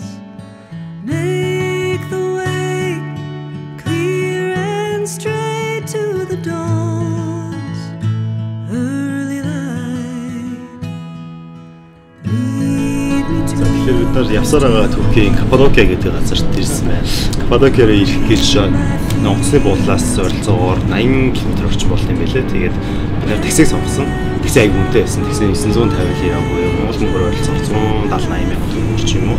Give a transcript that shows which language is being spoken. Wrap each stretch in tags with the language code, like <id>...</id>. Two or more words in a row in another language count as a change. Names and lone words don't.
<en>Make the way clear and straight to the dawn's early light. Lead me to</en> <mn>Тэгэхээр бид нар явсаар байгаа Туркийн Каппадокия гэдэг газарт ирсэн байна. Каппадокиар ирэх гэж Монголын буудлаас ойролцоогоор 80 км орчим болт юм байлээ. Тэгээд бид нэр таксиг сонгосон. Такси аяг үнэтэй байсан. Такси 950 лира буюу Монгол мөнгөөр ойролцоогоор 170-80 мянган төгрөг ч юм уу.</mn>